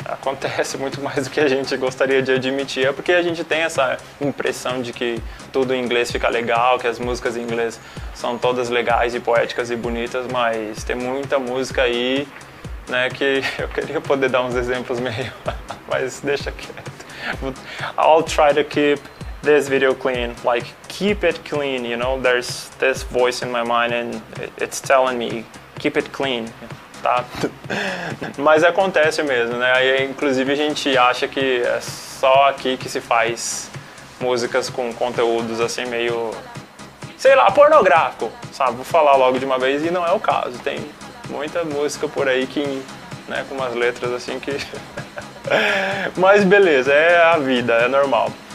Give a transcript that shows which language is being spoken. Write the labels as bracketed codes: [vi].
[pt] Acontece muito mais do que a gente gostaria de admitir, é porque a gente tem essa impressão de que tudo em inglês fica legal, que as músicas em inglês são todas legais e poéticas e bonitas, mas tem muita música aí, né, que eu queria poder dar uns exemplos meio, mas deixa quieto. [en] I'll try to keep this video clean, like keep it clean, you know, there's this voice in my mind and it's telling me keep it clean, [pt] tá? Mas acontece mesmo, né? Aí, inclusive a gente acha que é só aqui que se faz músicas com conteúdos assim meio, sei lá, pornográfico, sabe? Vou falar logo de uma vez e não é o caso, tem muita música por aí que, né, com umas letras assim que mas beleza, é a vida, é normal.